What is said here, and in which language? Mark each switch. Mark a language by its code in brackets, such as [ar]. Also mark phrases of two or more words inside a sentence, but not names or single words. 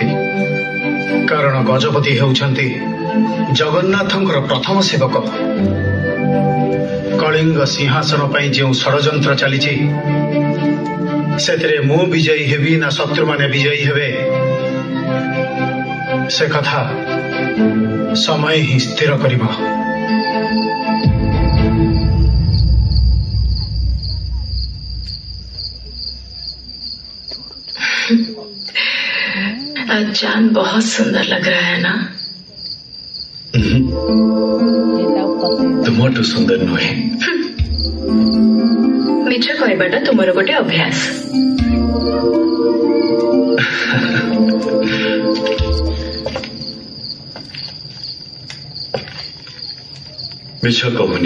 [or] କାରଣ ଗଜପତି ହେଉଛନ୍ତି ଜଗନ୍ନାଥଙ୍କର ପ୍ରଥମ ସେବକ। କଳିଙ୍ଗ ସିଂହାସନ ପାଇଁ ଯେଉଁ ଷଡ଼ଯନ୍ତ୍ର ଚାଲିଛି ସେଥିରେ ମୁଁ ବିଜୟୀ ହେବି ନା ଶତ୍ରୁମାନେ ବିଜୟୀ ହେବେ ସେ କଥା ସମୟ ହିଁ ସ୍ଥିର କରିବ। [hi] आज चांद बहुत सुंदर लग रहा है ना? [or] तुमଠୁ ସୁନ୍ଦର ନୁହେଁ। ମିଛ କହିବାଟା ତୁମର ଗୋଟେ ଅଭ୍ୟାସ। ମିଛ କହୁନି।